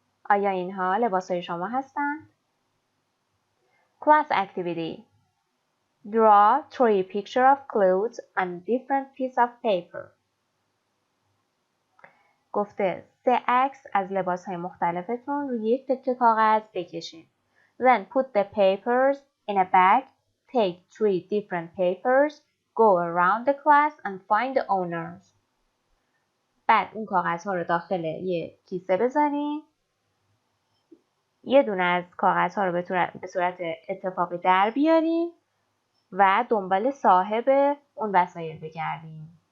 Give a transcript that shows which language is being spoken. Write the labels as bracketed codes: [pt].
[fa] آیا اینها لباسهای شما هستند؟ [en] Class activity. Draw 3 pictures of clothes on different piece of paper. [fa] گفته 3 عکس از لباسهای مختلفتون روی یک تکه کاغذ بکشین. [en] Then put the papers in a bag. Take 3 different papers. Go around the class and find the owners. [fa] بعد اون کاغذها رو داخل یه کیسه بذارین. یه دونه از کاغذها رو به صورت اتفاقی در بیارین و دنبال صاحب اون وسایل بگردین.